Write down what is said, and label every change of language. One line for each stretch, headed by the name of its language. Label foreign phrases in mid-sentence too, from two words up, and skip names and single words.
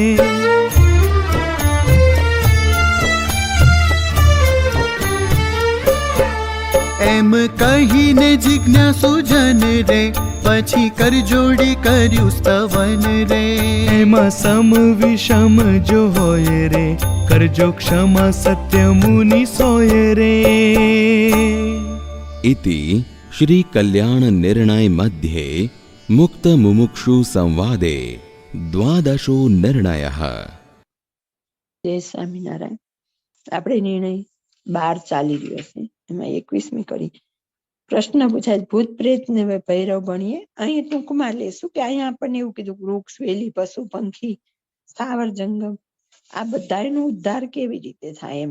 Gujarati: એમ કહીને જિજ્ઞાસુ જન રે, પછી કરજોડી કર્યું સ્તવન રે. એમાં સમ વિષમ જો હોય રે, કરજો ક્ષમા સત્ય મુનિ સોય રે.
Sanskrit: इति श्री कल्याण निर्णय मध्ये मुक्त मुमुक्षु संवादे द्वादशो निर्णयः.
Gujarati: જય સ્વામિનારાયણ. આપણે નિર્ણય 12 ચાલી રહ્યો છે, એમાં 21મી કડી. પ્રશ્ન પૂછાય, ભૂત પ્રેત ને ભૈરવ ભણીએ. અહીં ટૂંકમાં લેશું કે અહીંયા આપણને એવું કીધું, વૃક્ષ વેલી પશુ પંખી સ્થાવર જંગમ આ બધાનો ઉદ્ધાર કેવી રીતે થાય એમ.